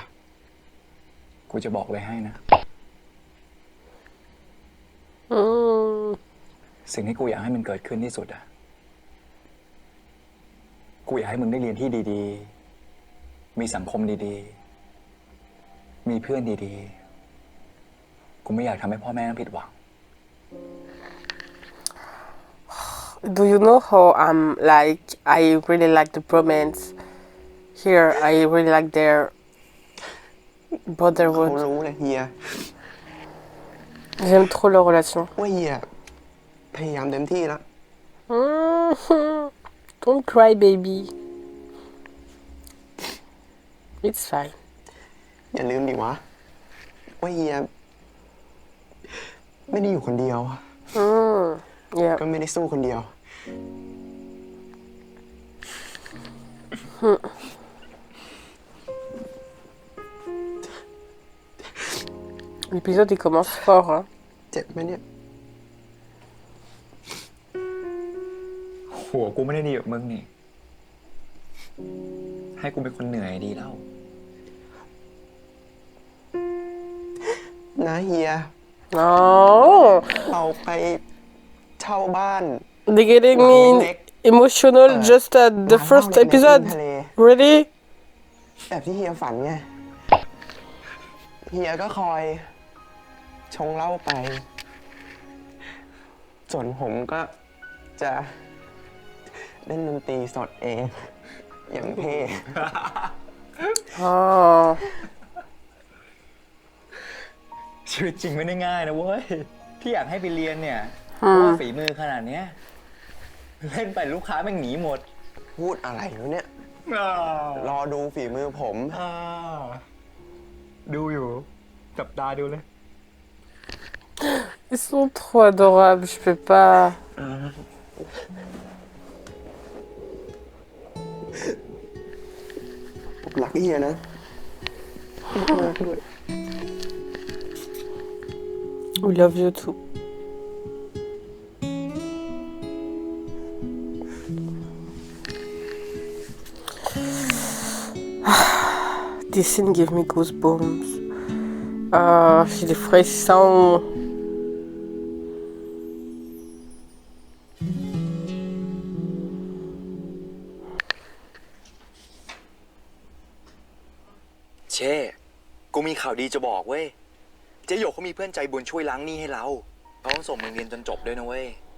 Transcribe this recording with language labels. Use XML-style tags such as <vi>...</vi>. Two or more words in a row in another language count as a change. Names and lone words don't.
<th>กูจะบอกเลยให้นะ สิ่งที่กูอยากให้มันเกิดขึ้นที่สุดอะกูอยากให้มึงได้เรียนที่ดีๆ มีสังคมดีๆ มีเพื่อนดีๆ กูไม่อยากทำให้พ่อแม่ต้องผิดหวัง</th> <en>Do you know how I really like the bromance here. I really like their</en> <th>เขา</th> <en>brotherhood.</en> <th>รู้เลยเฮีย</th> <fr>J'aime trop leur relation.</fr> <th>ว่าเฮียพยายามเต็มที่แล้ว</th> <en>Don't cry, baby. It's fine.</en> <th>อย่าลืมดิวะ ว่าเฮียไม่ได้อยู่คนเดียว</th> <en>Yeah.</en> <th>ก็ไม่ได้สู้คนเดียว</th> <fr>L'épisode il commence fort. Hein.</fr> <th>เจ็บไหมเนี่ย หัวกูไม่ได้ดีแบบมึงนี่ ให้กูเป็นคนเหนื่อยดีแล้ว นะเฮีย</th> <en>Oh,</en> <th>เราไปเช่าบ้าน</th> <en>they're getting me emotional just at the first episode. Really?</en> <th>แบบที่เฮียฝันไง เฮียก็คอยชงเหล้าไป ส่วนผมก็จะเล่นดนตรีสดเอง อย่างเท่</th> <en>Oh.</en> <th>ชีวิตจริงไม่ได้ง่ายนะเว้ย ที่อยากให้ไปเรียนเนี่ยเพราะว่าฝีมือขนาดเนี้ยเล่นไปลูกค้าแม่งหนีหมด พูดอะไรวะเนี่ย รอดูฝีมือผม ดูอยู่ จับตาดูเลย</th> <fr>Ils sont trop adorables, je peux pas.</fr> <th>ผมรักเฮียนะ</th> <en>We love you too. This scene give me goosebumps.</en> <fr>J'ai des frissons.</fr> <th>Che, กูมีข่าวดีจะบอกเว้ย เจ๊หยกเขามีเพื่อนใจบุญช่วยล้างหนี้ให้เราเขาต้องส่งมึงเรียนจนจบด้วยนะเว้ย</th>